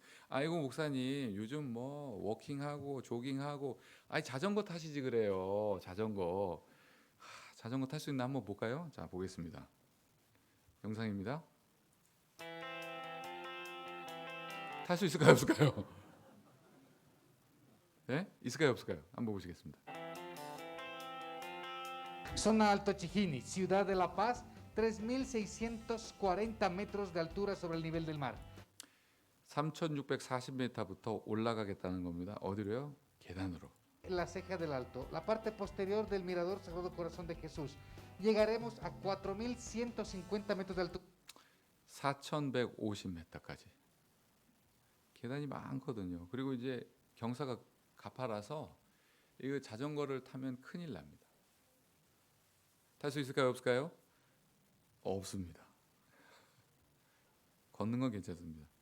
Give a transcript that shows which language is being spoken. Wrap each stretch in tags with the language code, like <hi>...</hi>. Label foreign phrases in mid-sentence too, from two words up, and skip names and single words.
<ko>아이고 목사님 요즘 뭐 워킹하고 조깅하고 자전거 타시지 그래요. 자전거 탈 수 있나 한번 볼까요? 자, 보겠습니다. 영상입니다. 탈 수 있을까요 없을까요? 네? 있을까요 없을까요? 한번 보시겠습니다.</ko> <es>Zona Alto Chijini, Ciudad de La Paz, 3.640 metros de altura sobre el nivel del mar.</es> <ko>3,640m부터 올라가겠다는 겁니다. 어디로요? 계단으로.</ko> <es>La ceja del Alto, la parte posterior del Mirador Sagrado Corazón de Jesús. Llegaremos a 4.150 metros de altura.</es> <ko>4,150m까지. 계단이 많거든요. 그리고 이제 경사가 가파라서 이거 자전거를 타면 큰일 납니다. 탈 수 있을까요 없을까요? 없습니다. 걷는 건 괜찮습니다.</ko>